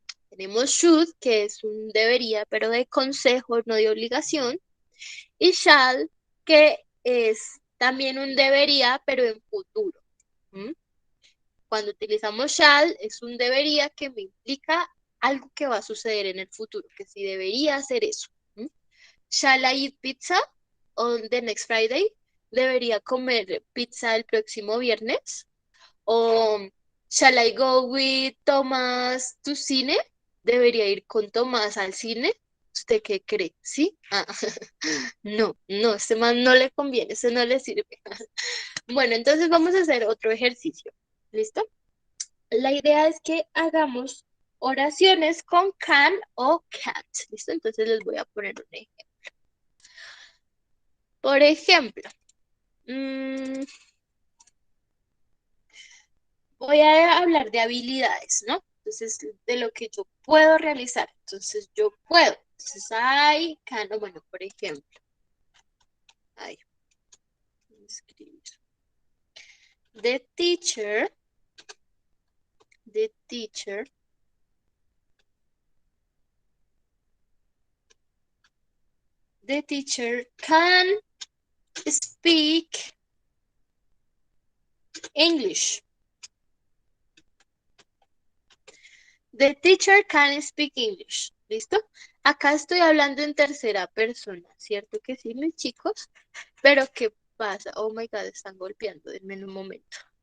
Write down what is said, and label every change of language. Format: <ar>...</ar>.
<es>Tenemos should, que es un debería, pero de consejo, no de obligación. Y shall, que es También un debería, pero en futuro. ¿Mm? Cuando utilizamos shall, es un debería que me implica algo que va a suceder en el futuro, que sí debería hacer eso. ¿Mm?</es> <en>Shall I eat pizza on the next Friday?</en> <es>¿Debería comer pizza el próximo viernes?</es> <en>O shall I go with Thomas to cine?</en> <es>¿Debería ir con Tomás al cine? ¿Usted qué cree? ¿Sí? Ah, no, no, este man no le conviene, ese no le sirve. Bueno, entonces vamos a hacer otro ejercicio. ¿Listo? La idea es que hagamos oraciones con can o can't. ¿Listo? Entonces les voy a poner un ejemplo. Por ejemplo, voy a hablar de habilidades, ¿no? Entonces, de lo que yo puedo realizar. Entonces, yo puedo. Entonces,</es> <en>I can,</en> <es>o bueno, por ejemplo. Ay, escribir.</es> <en>The teacher, the teacher the teacher can speak English. The teacher can speak English.</en> <es>¿Listo? Acá estoy hablando en tercera persona, ¿cierto que sí, mis chicos? Pero ¿qué pasa?</es> <en>Oh my God,</en> <es>están golpeando. Denme un momento.</es>